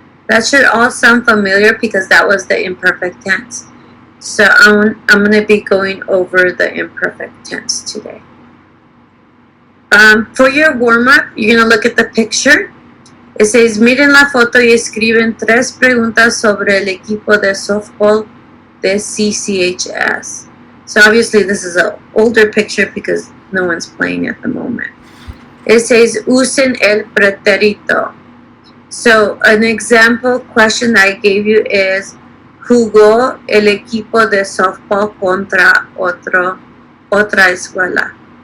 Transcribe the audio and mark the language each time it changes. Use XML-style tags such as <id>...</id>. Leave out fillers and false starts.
<en>That should all sound familiar because that was the imperfect tense. So I'm going to be going over the imperfect tense today. For your warm-up, you're going to look at the picture. It says,</en> <es>miren la foto y escriben 3 preguntas sobre el equipo de softball de CCHS.</es> <en>So obviously this is an older picture because no one's playing at the moment. It says,</en> <es>usen el pretérito.</es> <en>So an example question I gave you is,</en> <es>jugó el equipo de softball contra otra escuela.</es>